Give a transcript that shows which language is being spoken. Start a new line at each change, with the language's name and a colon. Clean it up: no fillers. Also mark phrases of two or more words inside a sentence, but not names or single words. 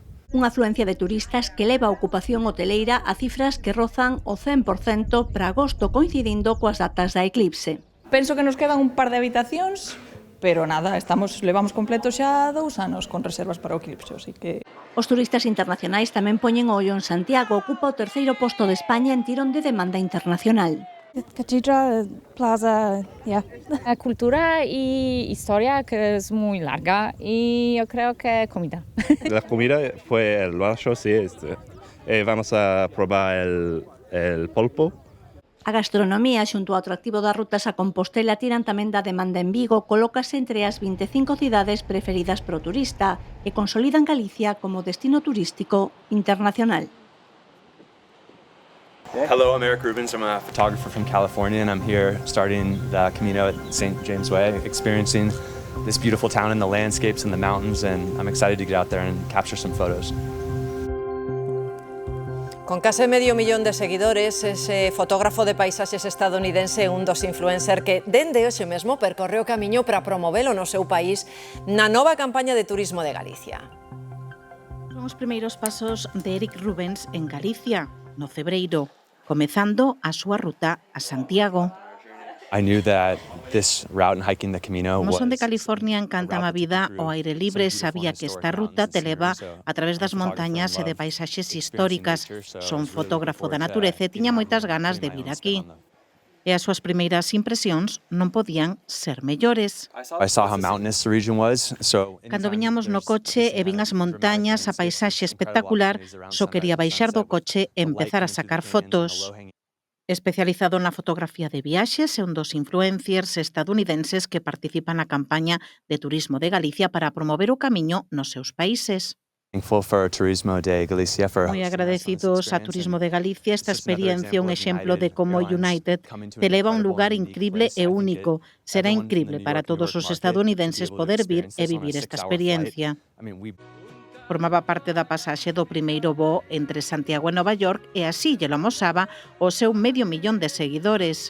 Galician: Unha afluencia de turistas que leva a ocupación hoteleira a cifras que rozan o 100% para agosto, coincidindo coas datas da eclipse. Penso que nos quedan un par de habitacións, pero nada, levamos completos xa 2 anos con reservas para o eclipse, así que... Os turistas internacionais tamén poñen o ollo en Santiago, ocupa o terceiro posto de España en tirón de demanda internacional.
English: Cathedral, plaza, yeah.
Spanish: La cultura y historia que es muy larga y yo creo que comida. La comida fue el barrio, sí. Vamos a probar el pulpo.
Galician: A gastronomía xunto ao atractivo das rutas a Compostela tiran tamén da demanda en Vigo, colócase entre as 25 cidades preferidas pro turista e consolidan Galicia como destino turístico internacional.
English: Hello, I'm Eric Rubens. I'm a photographer from California, and I'm here starting the Camino at St. James Way, experiencing this beautiful town and the landscapes and the mountains, and I'm excited to get out there and capture some photos.
Galician: Con case medio millón de seguidores, ese fotógrafo de paisaxes estadounidense é un dos influencer que, dende hoxe mesmo, percorre o camiño para promovelo no seu país na nova campaña de turismo de Galicia. Son os primeiros pasos de Eric Rubens en Galicia, no Cebreiro, comezando a súa ruta a Santiago.
English: I knew that this route and hiking the Camino
Galician: Como
English: was
Galician: son de California, encanta a vida ao aire libre, sabía que esta ruta te leva a través das montañas e de paisaxes históricas. Son fotógrafo da natureza e tiña moitas ganas de vir aquí. E as súas primeiras impresións non podían ser mellores.
English: I saw how mountainous the region was, so
Galician: Cando viñamos no coche e vin as montañas, a paisaxe espectacular, só quería baixar do coche e empezar a sacar fotos. Especializado na fotografía de viaxes, é un dos influencers estadounidenses que participa na campaña de turismo de Galicia para promover o camiño nos seus países.
English: thankful for Turismo de Galicia for
Galician: Moi agradecidos a Turismo de Galicia, esta experiencia é un exemplo de como United te leva a un lugar increíble e único. Será increíble para todos os estadounidenses poder vir e vivir esta experiencia. Formaba parte da pasaxe do primeiro voo entre Santiago e Nova York e así lle lo amosaba o seu medio millón de seguidores.